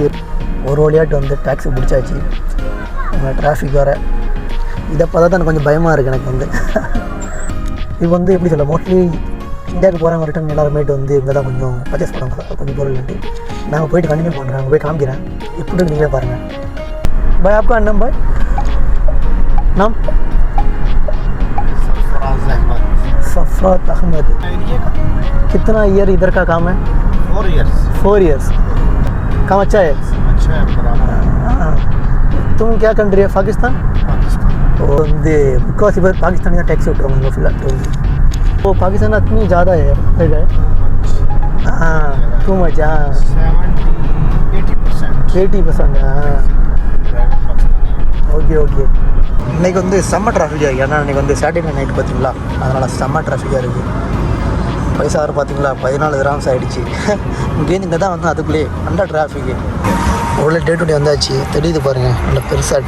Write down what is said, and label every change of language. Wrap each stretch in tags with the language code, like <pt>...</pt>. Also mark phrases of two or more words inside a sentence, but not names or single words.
<ta>ஒரு வழியாட்டு வந்து டாக்ஸி பிடிச்சாச்சு. டிராஃபிக் வர இதை பார்த்தா தான் கொஞ்சம் பயமாக இருக்குது எனக்கு வந்து. இது வந்து எப்படி சொல்ல, மோஸ்ட்லி இந்தியாவுக்கு போகிறவங்க ரிட்டன் எல்லாருமேட்டு வந்து இங்கே தான் கொஞ்சம் பர்ச்சேஸ் பண்ணுவாங்க கொஞ்சம் பொருள்ட்டு. நாங்கள் போய்ட்டு கண்டினியூ பண்ணுறேன், அங்கே போய் காமிக்கிறேன் எப்படி நீங்களே பாருங்கள்.</ta> <hi>भाई आपका नाम भाई? नाम सफरात अहमद. कितना ईयर इधर का काम है? 4 years. काम अच्छा है? तुम क्या कंट्री है? पाकिस्तान.</hi> <ta>வந்து முக்கால்வாசி பேர் பாகிஸ்தானி தான் டேக்ஸி விட்டுருவாங்க ஃபுல்லாக.</ta> <hi>वो पाकिस्तान इतनी ज़्यादा है</hi> <en>too much.</en> <hi>80%.</hi> <en>okay okay.</en> <ta>இன்றைக்கி வந்து செம்ம டிராஃபிக்காக இருக்குது. ஏன்னா இன்றைக்கி வந்து</ta> <en>Saturday night</en> <ta>பார்த்தீங்களா, அதனால் செம்ம டிராஃபிக்காக இருக்குது. பைசா வர பார்த்தீங்களா 14 dirhams ஆகிடுச்சு. இங்கேருந்து இங்கே தான் வந்து அதுக்குள்ளேயே நல்ல டிராஃபிக்கு. அவ்வளோ டேட் வந்தாச்சு தெரியுது பாருங்கள், நல்ல பெருசாட்டு.</ta>